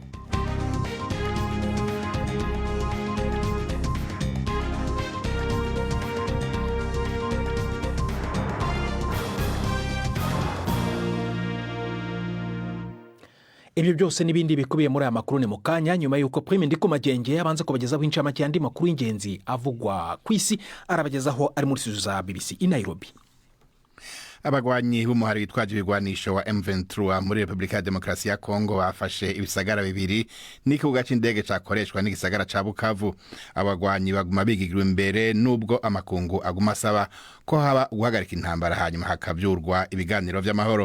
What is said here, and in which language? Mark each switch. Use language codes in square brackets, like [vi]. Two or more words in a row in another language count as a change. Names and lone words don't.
[rn] Ibyo byose n'ibindi bikubiye muri aya makuru ni mu kanya, nyuma y'uko Prime Ndikumagenge abanza kubagezaho incamake y'andi makuru y'ingenzi avugwa ku isi, arabagezaho ari muri studio za BBC i Nairobi. Abagwanyi b'umuhari witwaje ibigwanisho wa M23 muri Repubulika ya Demokarasi ya Kongo bafashe ibisagara bibiri n'ikibuga cy'indege cyakoreshwa n'igisagara ca Bukavu. Abagwanyi baguma bigigirwa imbere nubwo amakungu aguma asaba ko haba guhagarika intambara hanyuma hakabyurwa ibiganiro vy'amahoro.